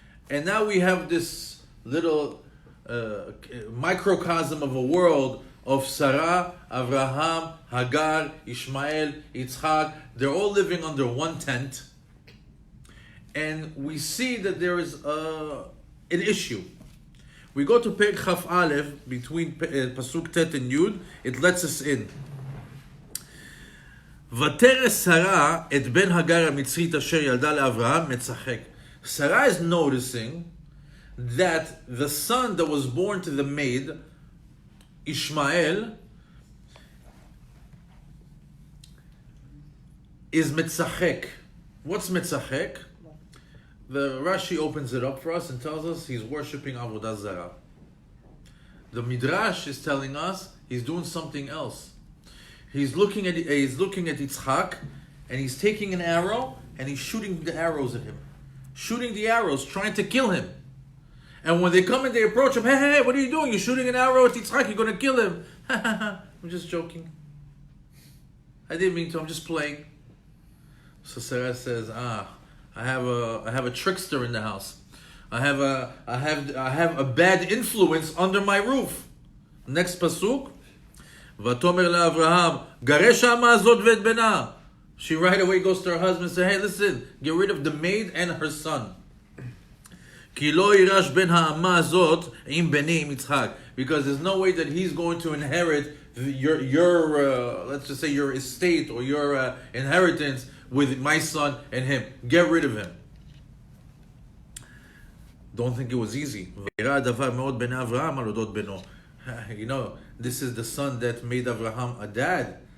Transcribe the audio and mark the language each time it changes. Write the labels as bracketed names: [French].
[English] And now we have this little microcosm of a world of Sarah, Abraham, Hagar, Ishmael, Yitzchak. They're all living under one tent. And we see that there is an issue. We go to Perek Chaf Aleph, between Pasuk Tet and Yud, it lets us in. [Hebrew] ותרא שרה את בן הגר המצרית אשר ילדה לאברהם מצחק. [English] Sarah is noticing that the son that was born to the maid, Ishmael, is mitzachek. What's mitzachek? The Rashi opens it up for us and tells us he's worshipping Avodah Zarah. The Midrash is telling us he's doing something else. He's looking at Yitzchak, and he's taking an arrow and he's shooting the arrows at him. Shooting the arrows, trying to kill him. And when they come and they approach him, hey, what are you doing? You're shooting an arrow at Yitzchak, you're going to kill him. I'm just joking. I didn't mean to, I'm just playing. So Sarah says, I have a trickster in the house. I have a bad influence under my roof. Next pasuk. [Hebrew] ותאמר לאברהם, גרש האמה הזאת ואת בנה. [English] She right away goes to her husband and says, hey, listen, get rid of the maid and her son. [Hebrew] כי לא יירש בין האמה הזאת עם בני, עם יצחק. [English] Because there's no way that he's going to inherit your let's just say your estate or your inheritance with my son and him. Get rid of him. Don't think it was easy. You know, this is the son that made Abraham a dad.